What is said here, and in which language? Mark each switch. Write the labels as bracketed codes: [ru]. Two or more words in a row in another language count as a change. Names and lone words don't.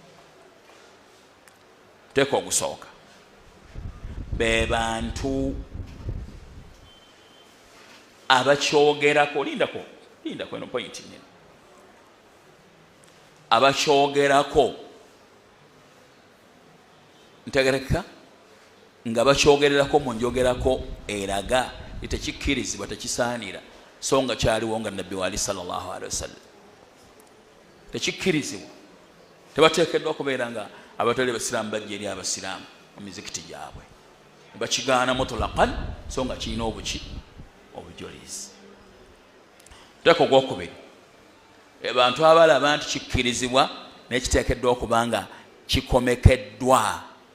[lg] Teeka ogusooka, be bantu abakyogerako, lindako eno point nene, abakyogerako ntegereka nga bakyogererako mu njogerako eraga tekikkirizibwa, tekisaanira, so nga kyaliwo nga nabbi waali [ar] صلى الله عليه وسلم. [lg] Tekikkirizibwa, tebateekeddwa kubeera nga abatali basiraamu bajja eri abasiraamu mu mizikiti gyabwe ne bakigaana mutlaqan, so nga kirina obujulizi. Teeka ogwokubiri, abantu abalaba nti kikkirizibwa naye kiteekeddwa okuba nga kikomekeddwa.